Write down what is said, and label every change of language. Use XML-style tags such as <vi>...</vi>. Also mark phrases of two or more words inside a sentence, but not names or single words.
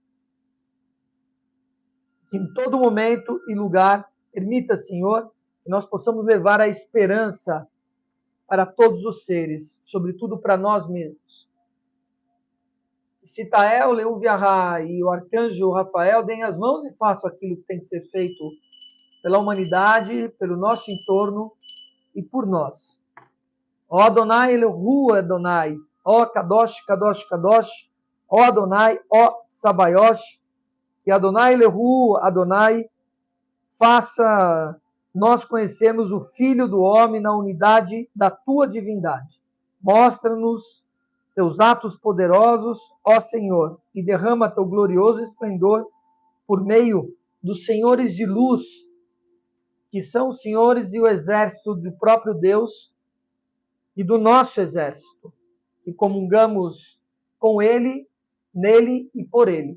<pt>Que em todo momento e lugar, permita, Senhor, que nós possamos levar a esperança para todos os seres, sobretudo para nós mesmos. Sitael, Leuviará e o arcanjo Rafael deem as mãos e façam aquilo que tem que ser feito pela humanidade, pelo nosso entorno e por nós.</pt> <he>Ó אדוני, אלוהו אדוני, ó קדוש, קדוש, קדוש, ó Adonai,</he> <pt>ó Sabaoth, que Adonai, Elohu Adonai, faça nós conhecermos o Filho do Homem na unidade da tua divindade. Mostra-nos teus atos poderosos, ó Senhor, e derrama teu glorioso esplendor por meio dos senhores de luz, que são os senhores e o exército do próprio Deus e do nosso exército, que comungamos com ele, nele e por ele.</pt>